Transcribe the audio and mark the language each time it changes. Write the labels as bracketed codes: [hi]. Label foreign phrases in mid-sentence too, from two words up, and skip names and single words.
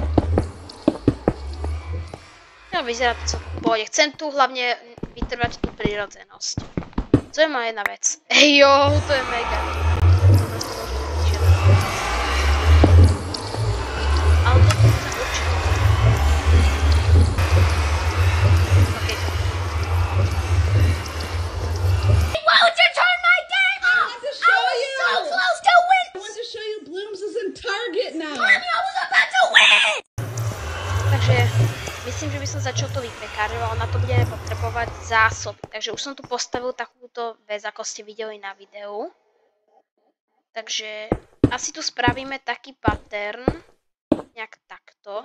[sk] No, vyzerá to celkom v pohode. Chcem tu hlavne vytrvať tú prírodzenosť. To je moja jedna vec. Ejo, to je mega. Ale to tu chcem určite. OK. [en] Won't you turn my game off? I want to show you. So close to win. I want to show you Blooms is in Target now. Tommy, I was about to win. [sk] Takže myslím, že by som začal to vypekárňou, ale na to budeme potrebovať zásoby. Takže už som tu postavil takúto vec, ako ste videli na videu. Takže asi tu spravíme taký pattern, nejak takto.